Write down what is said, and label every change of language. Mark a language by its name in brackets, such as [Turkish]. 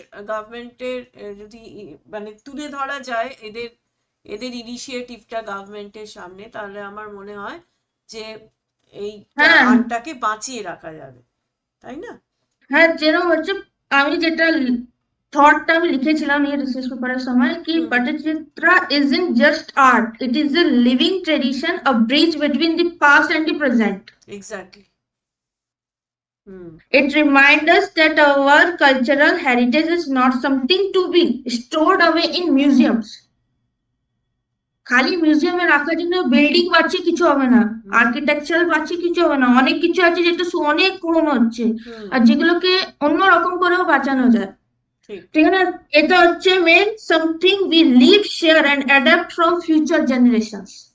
[Bangla] গভর্নমেন্টের যদি মানে তুলে ধরা যায় এদের এদের ইনিশিয়েটিভটা গভর্নমেন্টের সামনে, তাহলে আমার মনে হয় যে এইটা হ্যাঁ আর্টটাকে বাঁচিয়ে রাখা যাবে, তাই না? হ্যাঁ, যেরকম হচ্ছে আমি যেটা থটটা আমি লিখেছিলাম এই রিসার্চ পেপারের সময় কি হুম হুম [English] Pattachitra isn't just art, it is a living tradition, a bridge between the past and the present. [Bangla] Exactly. Hmm [English] It reminds us that our cultural heritage is not something to be stored away in museums. [Bangla] খালি মিউজিয়ামে রাখার জন্য building বাড়ছে কিছু হবে না, হুম architectural বাড়ছে কিছু হবে না, অনেক কিছু আছে যেটা অনেক পুরনো হচ্ছে হুম আর যেগুলোকে অন্য রকম করেও বাঁচানো যায়। ঠিক। ঠিক আছে, এটা হচ্ছে main [English] Something we live share and adapt from future generations.